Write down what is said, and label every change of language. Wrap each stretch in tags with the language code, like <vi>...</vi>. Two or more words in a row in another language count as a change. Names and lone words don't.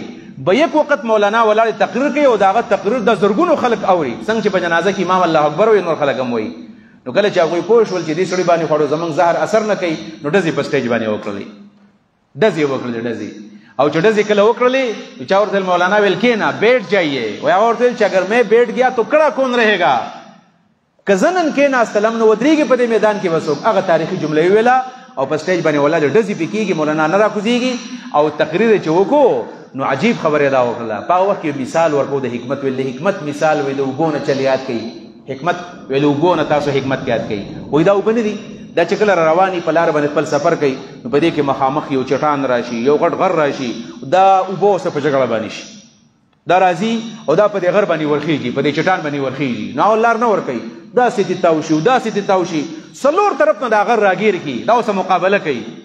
<ps>به یک وخت مولانا ولاړ تقریر کوي او د هغه تقریر د زرګونو خلک اوري، څنګه چې په جنازه کې امام</ps> <ar>الله اکبر</ar> <ps>وایي نور خلک هم وایي. نو کله چې هغوی پوه شول چې دې سړي باندې خوړو زموږ زهر اثر نه کوي نو ډزې په سټیج باندې وکړلې، ډزې وکړلې ډزې. او چې ډزې کله وکړلې نو چا ورته مولانا ویل کېنه</ps> <ur>بیٹھ جائیے.</ur> <ps>وایي هغه ورته ویل چې</ps> <ur>اگر میں بیٹھ گیا تو کڑا کون رہے گا،</ur> <ps>که زه نن کېناستلم نو ودرېږي په دې میدان کې به څوک. هغه تاریخي جمله یې ویله او په سټیج باندې ولاړ ډزې پې کېږي، مولانا نه راکوزېږي او تقریر یې چې وکړو نو عجیب خبره دا وکړه. په هغه وخت کې مثال ورکو د حکمت ویل، د حکمت مثال وایي د اوبو نه چل یاد کوي. حکمت ویل اوبو نه تاسو حکمت یاد کوي. وایي دا اوبه نه دي، دا چې کله رواني په لار باندې خپل سفر کوي نو په دې کې مخامخ یو چټان راشي، یو غټ غر راشي، دا اوبه اوسه په جګړه باندې شي، دا راځي او دا په دې غر باندې ورخېږي، په دې چټان باندې ورخېږي، نو لار نه ورکوي، داسې دې تاو شي داسې دې تاو شي، څلور طرف نه دا غر راګیر کړي، دا اوسه مقابله کوي.</ps>